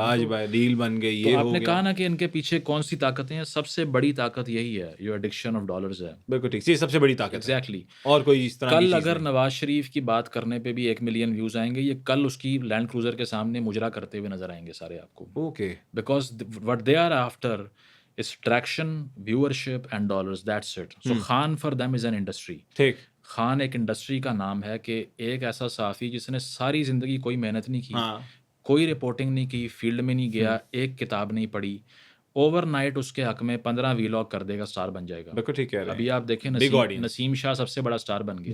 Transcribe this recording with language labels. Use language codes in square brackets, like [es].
[ur] آج بھائی ڈیل بن گئی, یہ تو آپ نے کہا نا کہ ان کے پیچھے کون سی طاقتیں ہیں, سب سے بڑی طاقت یہی ہے, جو ایڈکشن آف ڈالرز ہے. بالکل ٹھیک, یہ سب سے بڑی طاقت ہے. [en] Exactly. [ur] اور کوئی اس طرح کل اگر نواز شریف کی بات کرنے پہ بھی 1 ملین ویوز آئیں گے, یہ کل اس کی لینڈ کروزر کے سامنے مجرا کرتے ہوئے نظر آئیں گے سارے آپ کو. [en] Okay, because what they are after is traction, viewership and dollars, that's it. So Khan for them is an industry. [ur] ٹھیک, خان ایک انڈسٹری کا نام ہے کہ ایک ایسا صحافی جس نے ساری زندگی کوئی محنت نہیں کی, کوئی رپورٹنگ نہیں کی, فیلڈ میں نہیں گیا, ایک کتاب نہیں پڑھی, اوور نائٹ اس کے حق میں 15 ویلاگ کر دے گا, سٹار بن جائے گا. بالکل ٹھیک ہے. ابھی آپ دیکھیں نسیم شاہ سب سے بڑا سٹار بن گیا.